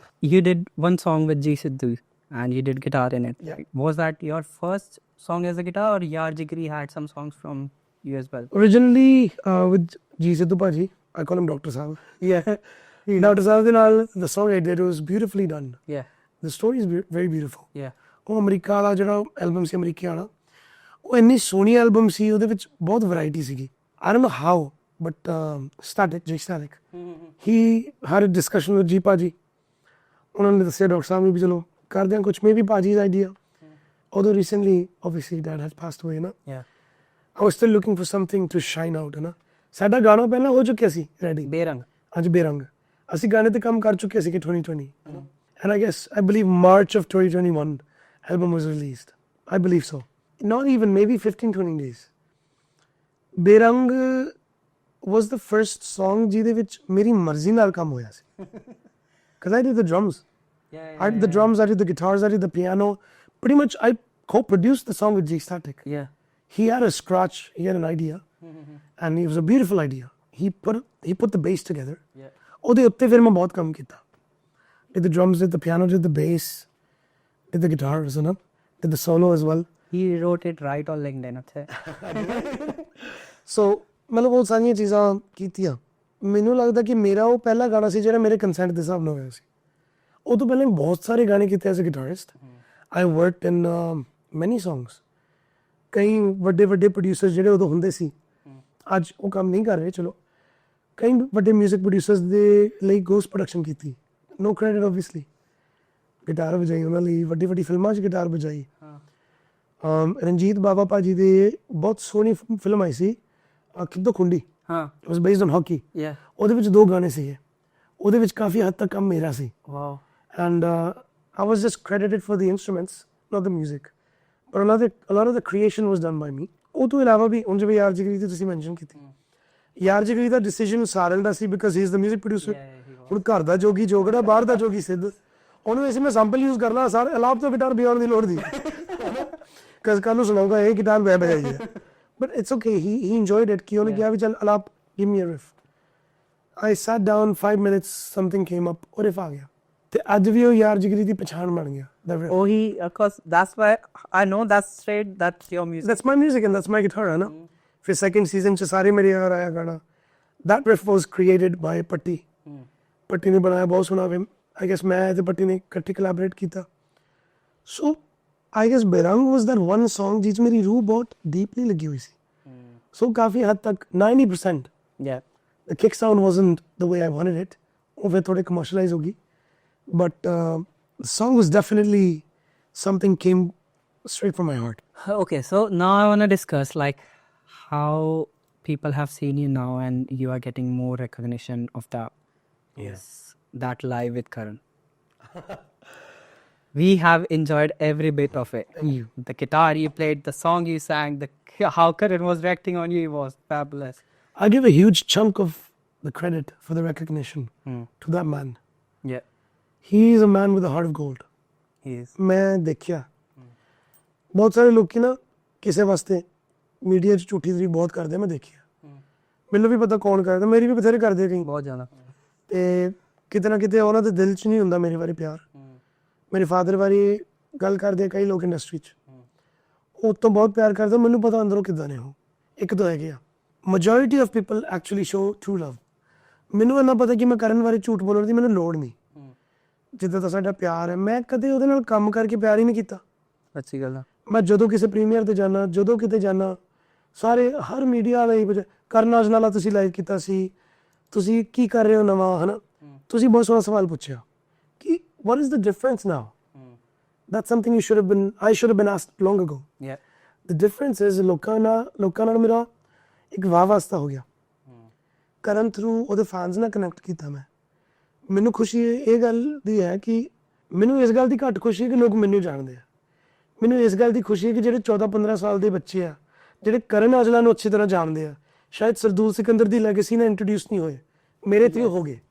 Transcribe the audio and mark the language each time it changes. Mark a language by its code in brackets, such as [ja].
[en] You did one song with Sidhu, and you did guitar in it. Yeah. Was that your first song as a guitar, or Yaar Jigri had some songs from you as well? Originally with Sidhu Paji, I call him Dr. Saab. Yeah. Dr. Saab [pa] ਦੇ ਨਾਲ [en] the song I did was beautifully done. Yeah. The story is very beautiful. Yeah. [pa] ਉਹ America ਵਾਲਾ ਜਿਹੜਾ album ਸੀ America ਵਾਲਾ, ਉਹ ਇੰਨੀ ਸੋਹਣੀ album ਸੀ, ਉਹਦੇ ਵਿੱਚ ਬਹੁਤ ਵੈਰਾਈਟੀ ਸੀਗੀ. [en] I don't know how, but Static, he had a discussion with G ਭਾਜੀ. [pa] ਉਹਨਾਂ ਨੇ ਦੱਸਿਆ ਡਾਕਟਰ ਸਾਹਿਬ ਨੂੰ ਵੀ ਚਲੋ ਕਰਦੇ ਹਾਂ ਕੁਛ, maybe ਭਾਜੀ's idea. [en] Although recently, obviously, Dad has passed away, na? Yeah. I was still looking for something to shine out, na? [pa] ਸਾਡਾ ਗਾਣਾ ਪਹਿਲਾਂ ਹੋ ਚੁੱਕਿਆ ਸੀ ਰੈਡੀ, ਬੇਰੰਗ. ਅੱਜ ਬੇਰੰਗ. ਅਸੀਂ ਗਾਣੇ ਤੇ ਕੰਮ ਕਰ ਚੁੱਕੇ ਸੀ ਕਿ 2020. [en] And I guess, I believe March of 2021, album was released. I believe so. Not even, maybe 15-20 days. [pa] ਬੇਰੰਗ [en] was the first song [pa] ਜਿਹਦੇ ਵਿੱਚ ਮੇਰੀ ਮਰਜ਼ੀ ਨਾਲ ਕੰਮ ਹੋਇਆ ਸੀ. [en] Because I did the drums. I did the drums, I did the guitars, I did the piano. Pretty much, I co-produced the song with G Static. Yeah. He had a scratch, he had an idea, and it was a beautiful idea. He put the bass together. Yeah. [pa] ਉਹਦੇ ਉੱਤੇ ਫਿਰ ਮੈਂ ਬਹੁਤ ਕੰਮ ਕੀਤਾ. [en] Did the drums, did the piano, did the bass, did the guitars, you know, did the solo as well. He wrote it right on LinkedIn. [pa] ਅੱਛਾ. So ਮਤਲਬ ਉਹ ਸਾਰੀਆਂ ਚੀਜ਼ਾਂ ਕੀਤੀਆਂ. ਮੈਨੂੰ ਲੱਗਦਾ ਕਿ ਮੇਰਾ ਉਹ ਪਹਿਲਾ ਗਾਣਾ ਸੀ ਜਿਹੜਾ ਮੇਰੇ ਕੰਸੈਂਟ ਦੇ ਹਿਸਾਬ ਨਾਲ ਹੋਇਆ ਸੀ. ਉਹ ਤੋਂ ਪਹਿਲਾਂ ਬਹੁਤ ਸਾਰੇ ਗਾਣੇ ਕੀਤੇ [en] As a guitarist. I worked in many songs. [pa] ਕਈ ਵੱਡੇ ਪ੍ਰੋਡਿਊਸਰਸ ਜਿਹੜੇ ਉਦੋਂ ਹੁੰਦੇ ਸੀ, ਅੱਜ ਉਹ ਕੰਮ ਨਹੀਂ ਕਰ ਰਹੇ. ਚਲੋ ਕਈ ਵੱਡੇ ਮਿਊਜ਼ਿਕ ਪ੍ਰੋਡਿਊਸਰਸ ਦੇ ਲਈ ਗੋਸਟ ਪ੍ਰੋਡਕਸ਼ਨ ਕੀਤੀ. [en] No credit obviously. [pa] ਗਿਟਾਰ ਵਜਾਈ ਉਹਨਾਂ ਲਈ, ਵੱਡੀ ਫਿਲਮਾਂ 'ਚ ਗਿਟਾਰ ਵਜਾਈ. ਰਣਜੀਤ ਬਾਵਾ ਭਾਜੀ ਦੇ ਬਹੁਤ ਸੋਹਣੀ film I ਸੀ ਖਿੱਦੋ ਖੁੰਡੀ. [en] It was based on hockey. Yeah. [pa] ਉਹਦੇ ਵਿੱਚ 2 ਗਾਣੇ ਸੀਗੇ. ਉਹਦੇ ਵਿੱਚ ਕਾਫੀ ਹੱਦ ਤੱਕ ਕੰਮ ਮੇਰਾ ਸੀ. [en] Wow. And I was just credited for the instruments, not the music. But a lot of the creation was done by me. [pa] ਉਹ ਤੋਂ ਇਲਾਵਾ ਵੀ ਹੁਣ ਜਿਵੇਂ ਯਾਰ ਜਿਗਰੀ ਦੀ ਤੁਸੀਂ ਮੈਂਸ਼ਨ ਕੀਤੀ, ਯਾਰ ਜਿਗਰੀ ਦਾ ਡਿਸੀਜਨ ਸਾਰਿਆਂ ਦਾ ਸੀ [en] Because he is the music producer. [pa] ਹੁਣ ਘਰ ਦਾ ਜੋਗੀ ਜੋਗੜਾ, ਬਾਹਰ ਦਾ ਜੋਗੀ ਸਿੱਧ. ਉਹਨੂੰ ਵੈਸੇ ਮੈਂ ਸੈਂਪਲ ਯੂਜ਼ ਕਰਨਾ ਸਾਰੇ ਅਲਾਪ ਤੋਂ ਗਿਟਾਰ ਬਜਾਉਣ ਦੀ ਲੋੜ ਦੀ, ਕਿਉਂਕਿ ਕੱਲ੍ਹ ਨੂੰ ਸੁਣਾਊਗਾ ਇਹ ਗਿਟਾਰ ਮੈਂ ਬਜਾਈ ਹੈ. [en] But it's okay. He enjoyed it. [pa] ਕਿ ਉਹਨੇ ਕਿਹਾ ਵੀ ਚੱਲ ਅਲਾਪ [en] give me a riff. I sat down 5 minutes, something came up, [pa] ਉਹ riff ਆ ਗਿਆ. ਤੇ ਅੱਜ ਵੀ ਉਹ ਯਾਰ ਜਿਗਰੀ ਦੀ ਪਛਾਣ ਬਣ ਗਿਆ. [en] ਉਹੀ, of course, that's why I know that's straight, that's your music. That's my music and that's my guitar, [hi] है ना. फिर [en] second season [pa] 'ਚ ਸਾਰੇ ਮੇਰੇ ਯਾਰ ਆਇਆ ਗਾਣਾ. [en] That riff was created by Patti. [pa] ਪੱਟੀ ਨੇ ਬਣਾਇਆ, ਬਹੁਤ ਸੋਹਣਾ ਵੇ. [en] I guess [pa] ਮੈਂ ਤੇ ਪੱਟੀ ਨੇ ਇਕੱਠੇ collaborate ਕੀਤਾ. [en] So I guess [pa] ਬੇਰੰਗ [en] was that one song [pa] ਜਿਸ ਮੇਰੀ ਰੂਹ ਬਹੁਤ deeply ਲੱਗੀ ਹੋਈ ਸੀ. So ਕਾਫੀ ਹੱਦ ਤੱਕ 90%. [en] Yeah. The kick sound wasn't the way I wanted it. [pa] ਉਹ ਫਿਰ ਥੋੜੇ commercialize ਹੋ ਗਈ. [en] But the song was definitely something came straight from my heart. Okay, so now I want to discuss like how people have seen you now and you are getting more recognition of that live with Karan. We have enjoyed every bit of it. Thank you. The guitar you played, the song you sang, how Karan was reacting on you was fabulous. I give a huge chunk of the credit for the recognition to that man. Yeah. He is a man with a heart of gold. He is. [pa] ਮੈਂ ਦੇਖਿਆ ਬਹੁਤ ਸਾਰੇ ਲੋਕੀ ਨਾ ਕਿਸੇ ਵਾਸਤੇ media 'ਚ ਝੂਠੀ ਤਾਰੀਫ ਬਹੁਤ ਕਰਦੇ, ਮੈਂ ਦੇਖਿਆ. ਮੈਨੂੰ ਵੀ ਪਤਾ ਕੌਣ ਕਰਦਾ, ਮੇਰੀ ਵੀ ਬਥੇਰੇ ਕਰਦੇ ਕਈ ਬਹੁਤ ਜ਼ਿਆਦਾ. ਤੇ ਕਿਤੇ ਨਾ ਕਿਤੇ ਉਹਨਾਂ ਦੇ ਦਿਲ 'ਚ ਨਹੀਂ ਹੁੰਦਾ ਮੇਰੇ ਬਾਰੇ ਪਿਆਰ. ਮੇਰੇ ਫਾਦਰ ਬਾਰੇ ਗੱਲ ਕਰਦੇ ਕਈ ਲੋਕ ਇੰਡਸਟਰੀ 'ਚ, ਉਹ ਤੋਂ ਬਹੁਤ ਪਿਆਰ ਕਰਦੇ. ਮੈਨੂੰ ਪਤਾ ਅੰਦਰੋਂ ਕਿੱਦਾਂ ਨੇ ਉਹ. ਇੱਕ ਤਾਂ ਹੈਗੇ ਆ [en] majority of people actually show true love. [pa] ਮੈਨੂੰ ਇੰਨਾ ਪਤਾ ਕਿ ਮੈਂ ਕਰਨ ਬਾਰੇ ਝੂਠ ਬੋਲਣ ਦੀ ਮੈਨੂੰ ਲੋੜ ਨਹੀਂ. ਜਿੱਦਾਂ ਦਾ ਸਾਡਾ ਪਿਆਰ ਹੈ, ਮੈਂ ਕਦੇ ਉਹਦੇ ਨਾਲ ਕੰਮ ਕਰਕੇ ਪਿਆਰ ਹੀ ਨਹੀਂ ਕੀਤਾ. ਅੱਛੀ ਗੱਲ ਆ. ਮੈਂ ਜਦੋਂ ਕਿਸੇ ਪ੍ਰੀਮੀਅਰ ਤੇ ਜਾਣਾ, ਜਦੋਂ ਕਿਤੇ ਜਾਣਾ, ਸਾਰੇ ਹਰ ਮੀਡੀਆ ਵਾਲੇ ਕਰਨ ਔਜਲਾ ਨਾਲ ਤੁਸੀਂ ਲਾਈਵ ਕੀਤਾ ਸੀ, ਤੁਸੀਂ ਕੀ ਕਰ ਰਹੇ ਹੋ ਨਵਾਂ, ਹੈ ਨਾ. ਤੁਸੀਂ ਬਹੁਤ ਸੋਹਣਾ ਸਵਾਲ ਪੁੱਛਿਆ ਕਿ [en] what is the difference now? That's something I should have been asked long ago. Yeah. The difference is [pa] ਲੋਕਾਂ ਨਾਲ ਮੇਰਾ ਇੱਕ ਵਾਹ ਵਾਸਤਾ ਹੋ ਗਿਆ. ਕਰਨ ਥਰੂ ਉਹਦੇ ਫੈਨਸ ਨਾਲ ਕਨੈਕਟ ਕੀਤਾ ਮੈਂ. ਮੈਨੂੰ ਖੁਸ਼ੀ ਇਹ ਗੱਲ ਦੀ ਹੈ ਕਿ ਮੈਨੂੰ ਇਸ ਗੱਲ ਦੀ ਘੱਟ ਖੁਸ਼ੀ ਹੈ ਕਿ ਲੋਕ ਮੈਨੂੰ ਜਾਣਦੇ ਆ. ਮੈਨੂੰ ਇਸ ਗੱਲ ਦੀ ਖੁਸ਼ੀ ਹੈ ਕਿ ਜਿਹੜੇ 14-15 ਸਾਲ ਦੇ ਬੱਚੇ ਆ, ਜਿਹੜੇ ਕਰਨ ਔਜਲਾ ਨੂੰ ਅੱਛੀ ਤਰ੍ਹਾਂ ਜਾਣਦੇ ਆ, ਸ਼ਾਇਦ ਸਰਦੂਲ ਸਿਕੰਦਰ ਦੀ ਲੈਗੇਸੀ ਨਾਲ ਇੰਟਰੋਡਿਊਸ ਨਹੀਂ ਹੋਏ, ਮੇਰੇ ਥਰੂ ਹੋ ਗਏ.